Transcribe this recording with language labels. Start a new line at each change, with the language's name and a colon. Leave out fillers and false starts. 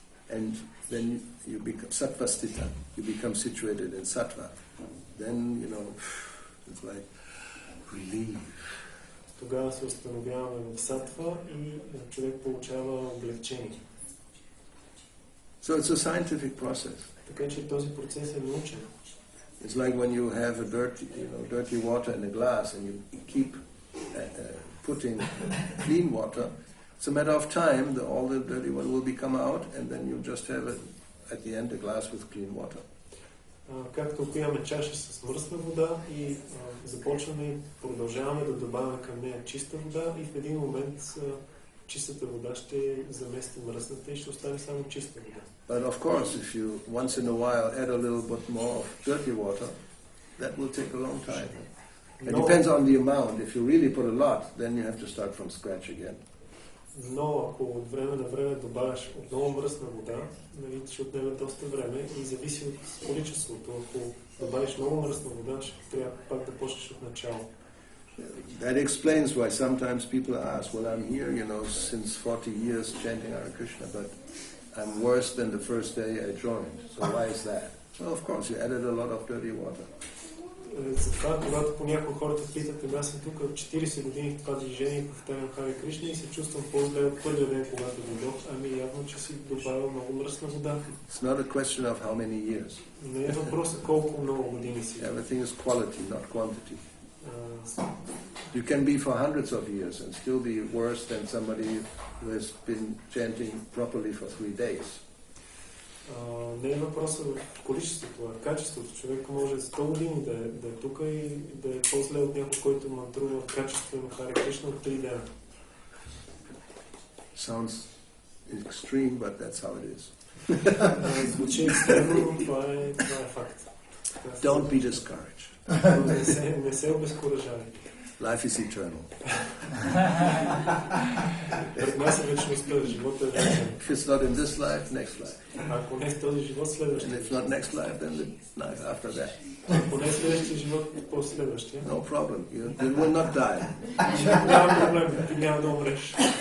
English: And then you become sattva stita, you become situated in sattva. Then, it's like relief.
Bulgarian: Тогава се установяваме в сатва и човек получава облегчение.
English: So it's a scientific process.
Bulgarian: Така че този процес е научен.
English: It's like when you have a dirty water in a glass and you keep putting clean water. It's a matter of time that all the dirty one will become out, and then you just have at the end a glass with clean water.
Bulgarian: Както ако имаме чаша с мръсна вода и започваме и продължаваме да добавяме към нея чиста вода, и в един момент чистата вода ще замести мръсната и ще остане само чиста вода.
English: But of course, if you once in a while add a little bit more of dirty water, that will take a long time. It depends on the amount. If you really put a lot, then you have to start from scratch again.
Bulgarian: Но ако от време на време добавяш отново мръсна вода, ще отнеме доста време и зависи от количеството. Ако добавиш много мръсна вода, ще трябва пак да почнеш от начало.
English: That explains why sometimes people ask, well, I'm here, since 40 years chanting Hare Krishna, but I'm worse than the first day I joined. So why is that? Well, of course, you added a lot of dirty water.
Bulgarian: Затова, когато понякога хората питат, аз съм тук от 40 години в това движение, повтарям Харе Кришна и се чувствам по-зле от първия ден, когато дойдох, явно, че си добавил много мръсна вода.
English: It's not a question of how many years.
Bulgarian: Не е въпросът колко много години си.
English: Everything is quality, not quantity. You can be for hundreds of years and still be worse than somebody who has been chanting properly for 3 days.
Bulgarian: Не е въпросът в количеството, а качеството. Човек може 100 години да е тук и да е по-зле от някой, който мантрува качество на Харе Кришна от 3 дена.
English: Sounds extreme, but that's how it is.
Bulgarian: Звучи екстремно, това е факт.
English: Don't be discouraged.
Bulgarian: Не се обезкуражавай.
English: Life is eternal.
Bulgarian: Пред нас е вечността, живота е вечен.
English: If it's not in this life, next life.
Bulgarian: Ако не е в този живот, следващия.
English: And if not next life, then the life after that.
Bulgarian: Ако не е следващия живот, по-следващия.
English: No problem. You will not die.
Bulgarian: Няма проблем, ти няма да умреш.